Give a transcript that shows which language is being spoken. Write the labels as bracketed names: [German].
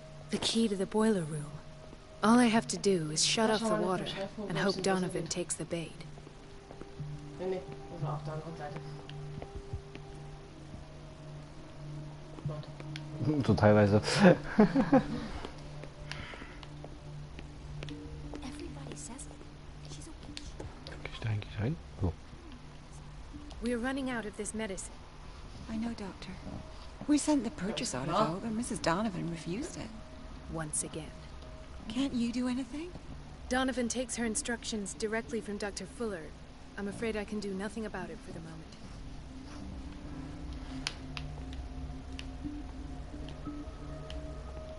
[English] The key to the boiler room. All I have to do is shut off the water and hope Donovan takes the bait. [German] Nee, das war auf der anderen Seite. Warte. So teilweise. [English] Everybody says it. She's a witch. [German] Krieg ich da eigentlich rein? So. [English] We're running out of this medicine. I know, Doctor. We sent the purchase order over, but Mrs. Donovan refused it. Once again. Can't you do anything? Donovan takes her instructions directly from Dr. Fuller. I'm afraid I can do nothing about it for the moment.